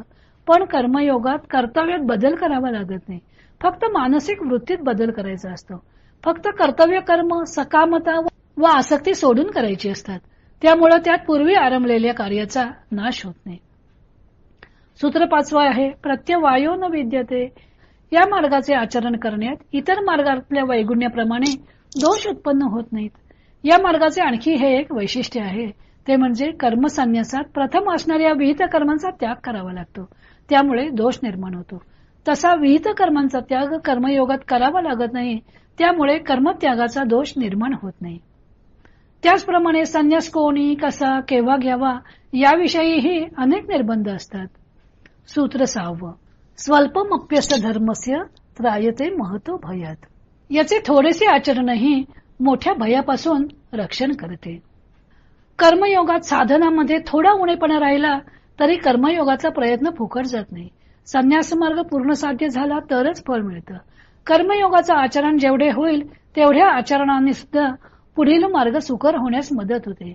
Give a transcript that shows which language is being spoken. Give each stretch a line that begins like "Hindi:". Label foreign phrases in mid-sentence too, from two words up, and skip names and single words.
Marathi: पण कर्मयोगात कर्तव्यात बदल करावा लागत नाही. फक्त मानसिक वृत्तीत बदल करायचा असतो. फक्त कर्तव्य कर्म सकामता व आसक्ती सोडून करायची असतात. त्यामुळे त्यात पूर्वी आरंभलेल्या कार्याचा नाश होत नाही. सूत्र 5 आहे,
Sanskrit: प्रत्यवायो न विद्यते.
Marathi: या मार्गाचे आचरण करण्यात इतर मार्गातल्या वैगुण्याप्रमाणे दोष उत्पन्न होत नाहीत. या मार्गाचे आणखी हे एक वैशिष्ट्य आहे, ते म्हणजे कर्मसन्यासात प्रथम असणाऱ्या विहित कर्मांचा त्याग करावा लागतो. त्यामुळे दोष निर्माण होतो. तसा विहित कर्मांचा त्याग कर्मयोगात करावा लागत नाही. त्यामुळे कर्मत्यागाचा दोष निर्माण होत नाही. त्याचप्रमाणे संन्यास कोणी, कसा, केव्हा घ्यावा याविषयीही अनेक निर्बंध असतात.
Sanskrit: सूत्र 6 स्वल्पमप्यस्य धर्मस्य त्रायते महतो भयात.
Marathi: याचे थोडेसे आचरणही मोठ्या भयापासून रक्षण करते. कर्मयोगात साधनामध्ये थोडा उणेपणा राहिला तरी कर्मयोगाचा प्रयत्न फुकट जात नाही. संन्यास मार्ग पूर्ण साध्य झाला तरच फळ मिळतं. कर्मयोगाचं आचरण जेवढे होईल तेवढ्या आचरणाने सुद्धा पुढील मार्ग सुकर होण्यास मदत होते.